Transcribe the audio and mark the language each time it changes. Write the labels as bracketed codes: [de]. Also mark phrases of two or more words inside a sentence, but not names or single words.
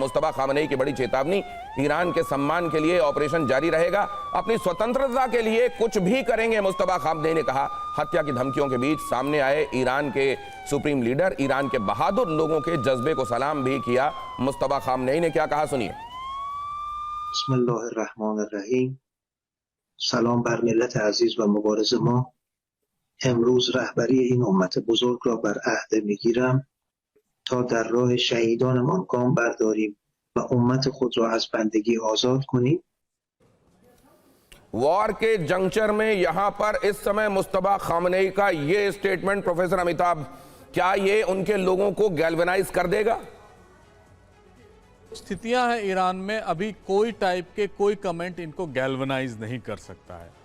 [hi] मुस्तबा खामनेई की बड़ी चेतावनी, ईरान के सम्मान के लिए ऑपरेशन जारी रहेगा, अपनी स्वतंत्रता के लिए कुछ भी करेंगे, मुस्तबा खामनेई ने कहा। हत्या की धमकियों के बीच सामने आए ईरान के सुप्रीम लीडर, ईरान के बहादुर लोगों के जज्बे को सलाम भी किया। मुस्तबा खामनेई ने क्या कहा, सुनिए। [fa] बिस्मिल्लाहिर्रहमानिर्रहीम। سلام بر ملت عزیز و مبارز ما. امروز رهبری این امت بزرگ را بر عهده میگیرم تا در راه شهیدانمان گام برداریم و امت خود را از بندگی آزاد کنیم। [hi] वॉर के जंक्चर में यहां पर इस समय मुस्तबा खामनेई का ये स्टेटमेंट, प्रोफेसर अमिताभ, क्या ये उनके लोगों को गैल्वेनाइज कर देगा? स्थितियां हैं ईरान में, अभी कोई टाइप के कोई कमेंट इनको गैल्वेनाइज नहीं कर सकता है।